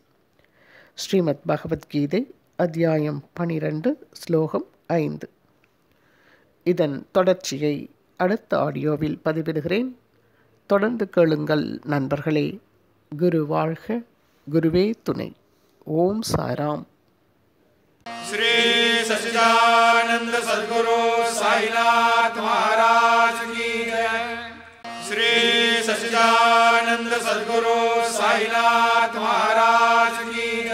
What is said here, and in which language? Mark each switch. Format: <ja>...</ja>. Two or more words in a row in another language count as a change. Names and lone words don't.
<ta>ஸ்ரீமத் பகவத்கீதை அத்தியாயம் 12 ஸ்லோகம் 5. இதன் தொடர்ச்சியை அடுத்த ஆடியோவில் பதிவிடுகிறேன். தொடர்ந்து கேளுங்கள் நண்பர்களே. குரு வாழ்க, குருவே துணை. ஓம் சாய்ராம்.</ta> <hi>श्री सच्चिदानंद सद्गुरु साईनाथ महाराज की जय. श्री सच्चिदानंद सद्गुरु साईनाथ महाराज की</hi>